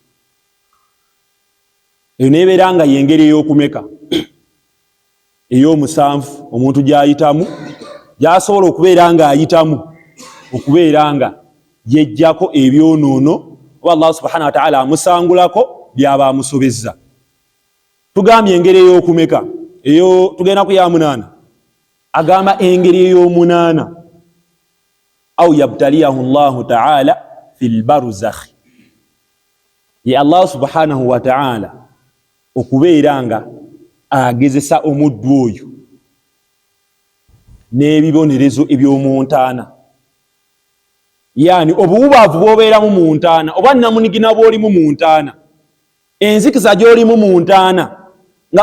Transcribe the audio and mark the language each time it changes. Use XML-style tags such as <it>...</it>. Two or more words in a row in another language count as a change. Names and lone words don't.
<lg>Eyo nebeera nga yengeri ey'okumeka ey'omusanvu omuntu gy'ayitamu, gy'asobola okubeera nga ayitamu okubeera nga yejjako ebyonoono oba</lg> <ar>الله سبحانه وتعالى</ar> <lg>amusangulako byaba amusobezza. Tugambye engeri ey'okumeka eyo tugenda ku ya 8. Agamba engeri ey'omunaana</lg> <ar>أو يبتليه الله تعالى في البرزخ,</ar> <lg>ye</lg> <ar>الله سبحانه وتعالى</ar> <lg>okubeera nga agezesa omuddu oyo n'ebibonerezo eby'omuntaana. Yani obuwubavu bw'obeeramu mu ntaana oba namunigina bw'olimu mu ntaana, enzikiza gy'olimu mu ntaana, nga</lg>